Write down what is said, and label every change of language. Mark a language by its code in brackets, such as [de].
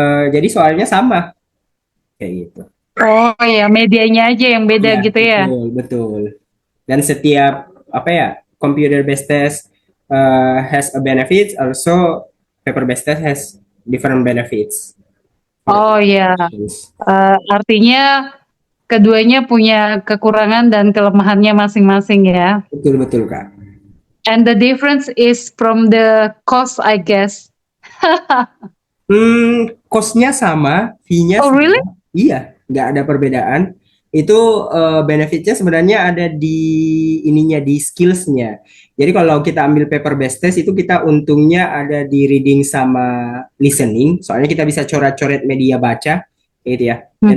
[id] Jadi soalnya sama kayak gitu. Oh ya, medianya aja yang beda Iya, gitu ya? betul, betul. Dan setiap apa ya, [en] computer based test has a benefits, also paper based test has different benefits. [id] Oh ya, artinya keduanya punya kekurangan dan kelemahannya masing-masing ya. Betul, betul, Kak. [en] And the difference is from the cost, I guess. [id] Cost-nya sama, fee-nya [en] Oh, really? [id] sama. Iya, nggak ada perbedaan. Itu benefitnya sebenarnya ada di ininya, di skills-nya. Jadi kalau kita ambil paper based test itu kita untungnya ada di reading sama listening. Soalnya kita bisa coret-coret media baca, gitu ya, dan